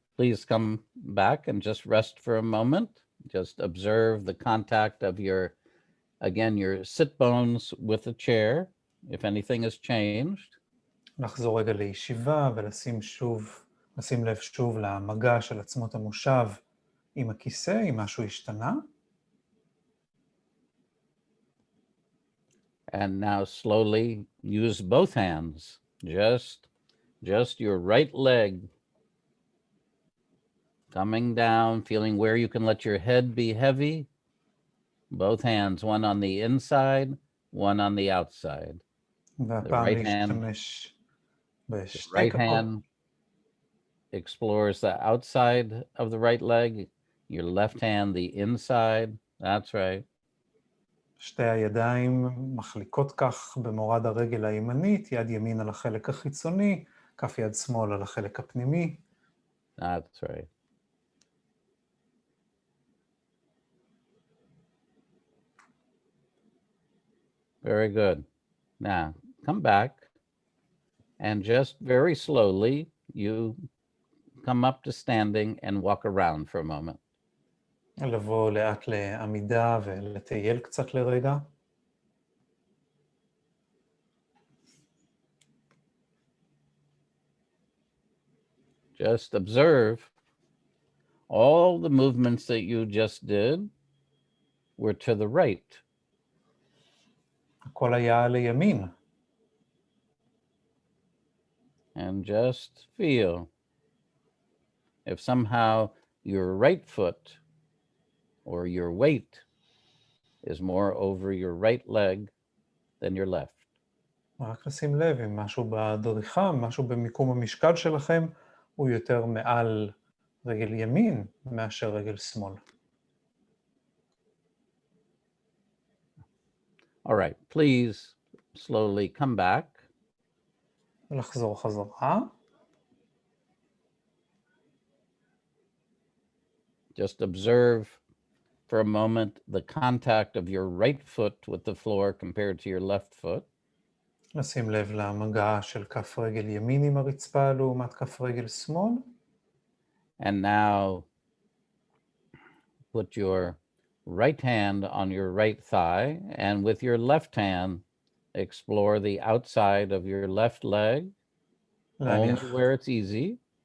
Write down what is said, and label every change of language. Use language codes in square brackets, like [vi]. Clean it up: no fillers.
[en] Please come back and just rest for a moment. Just observe the contact of your sit bones with the chair, if anything has changed. [he] לחזור רגע לישיבה ולשים לב שוב למגע של עצמות המושב עם הכיסא, אם משהו השתנה. [en] And now slowly use both hands, just your right leg coming down, feeling where you can let your head be heavy. Both hands, one on the inside, one on the outside. The right hand explores the outside of the right leg, your left hand the inside. That's right. [he] שתי הידיים מחליקות כך במורד הרגל הימנית, יד ימין על החלק החיצוני, כף יד שמאל על החלק הפנימי. [en] That's right. Very good. Now, come back and just very slowly, you come up to standing and walk around for a moment. [he] לבוא לאט לעמידה ולטייל קצת לרגע. [en] Just observe all the movements that you just did were to the right. [he] הכל היה לימין. [en] And just feel if somehow your right foot or your weight is more over your right leg than your left. [he] רק לשים לב אם משהו בדריכה, משהו במיקום המשקל שלכם, הוא יותר מעל רגל ימין מאשר רגל שמאל. [en] All right, please slowly come back. [he] לחזור חזרה. [en] Just observe for a moment the contact of your right foot with the floor compared to your left foot. [he] לשים לב למגע של כף רגל ימין עם הרצפה לעומת כף רגל שמאל. [en] And now put your right hand on your right thigh, and with your left hand, explore the outside of your left leg, only where it's easy.